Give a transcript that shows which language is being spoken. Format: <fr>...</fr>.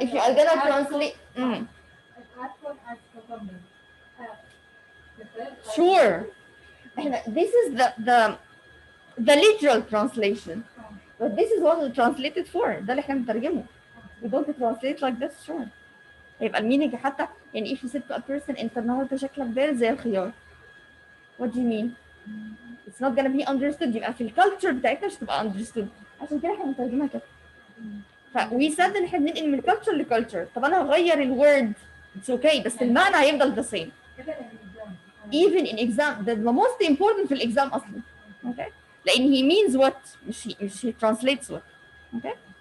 <en>If you are gonna translate, apple as cucumber. sure. This is the literal translation. But this is what we translated for.</en> <ar>ده اللي احنا بنترجمه.</ar> <en>We don't translate like this, sure.</en> <ar>يبقى المينينج حتى يعني</ar> <en>if you said to a person</en> <ar>انت النهارده شكلك بارد زي الخيار.</ar> <en>What do you mean? It's not gonna be understood.</en> <ar>يبقى في الكالتشر بتاعتنا مش هتبقى understood. عشان كده احنا بنترجمها كده.</ar> <en>we said</en> <ar>ان احنا بننقل من culture لكالتشر. طب انا هغير الورد</ar> <en>it's okay</en> <ar>بس المعنى هيفضل</ar> <en>the same. Even in exam, the most important</en> <ar>في الإكزام أصلا.</ar> <en>Okay?</en> <ar>لأن</ar> <en>he means what</en> <ar>مش</ar> <en>he translates what. Okay?</en>